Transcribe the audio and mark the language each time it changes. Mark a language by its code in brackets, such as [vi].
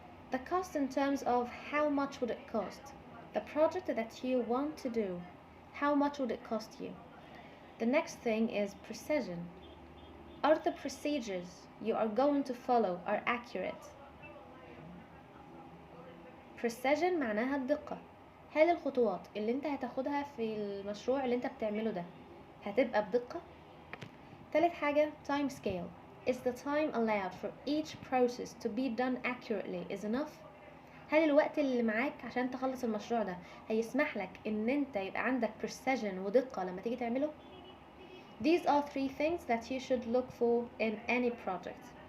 [en] The cost in terms of how much would it cost. The project that you want to do, how much would it cost you? The next thing is precision. Are the procedures you are going to follow are accurate? [ar] Precision معناها الدقة. هل الخطوات اللي انت هتاخدها في المشروع اللي انت بتعمله ده هتبقى بدقة؟ ثالث حاجة time scale. [en] is the time allowed for each process to be done accurately is enough. [ar] هل الوقت اللي معاك عشان تخلص المشروع ده هيسمح لك ان انت يبقى عندك precision ودقة لما تيجي تعمله؟ [en] These are 3 things that you should look for in any project.